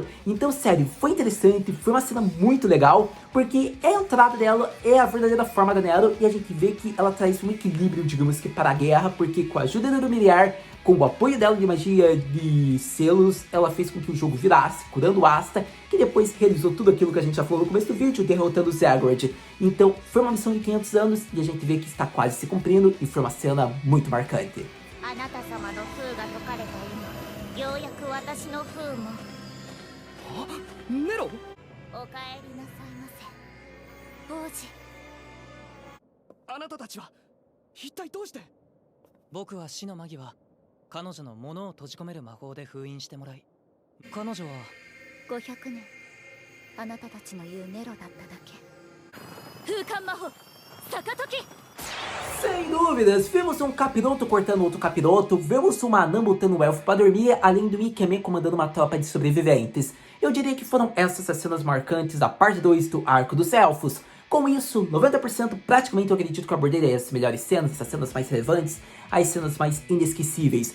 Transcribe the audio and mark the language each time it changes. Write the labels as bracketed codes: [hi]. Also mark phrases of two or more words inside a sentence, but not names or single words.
[pt] Então sério, foi interessante, foi uma cena muito legal, porque é a entrada dela, é a verdadeira forma da Nero, e a gente vê que ela traz um equilíbrio, digamos que, para a guerra, porque com a ajuda do Miriar, com o apoio dela de magia de selos, ela fez com que o jogo virasse, curando o Asta, que depois realizou tudo aquilo que a gente já falou no começo do vídeo, derrotando o Zagreus. Então foi uma missão de 500 anos, e a gente vê que está quase se cumprindo, e foi uma cena muito marcante. [ja] あなた様の封が解かれた今ようやく私の封もネロ。お帰りなさいませ王子。あなたたちは一体どうして。僕は死の間際、彼女の物を閉じ込める魔法で封印してもらい、彼女は 500年あなたたちの言うネロだっただけ。風間魔法逆解き。 [pt] Sem dúvidas, vemos um capiroto cortando outro capiroto, vemos uma anã botando um elfo pra dormir, além do Ikeme comandando uma tropa de sobreviventes. Eu diria que foram essas as cenas marcantes da parte 2 do Arco dos Elfos. Com isso, 90% praticamente eu acredito que eu abordei as melhores cenas, essas cenas mais relevantes, as cenas mais inesquecíveis.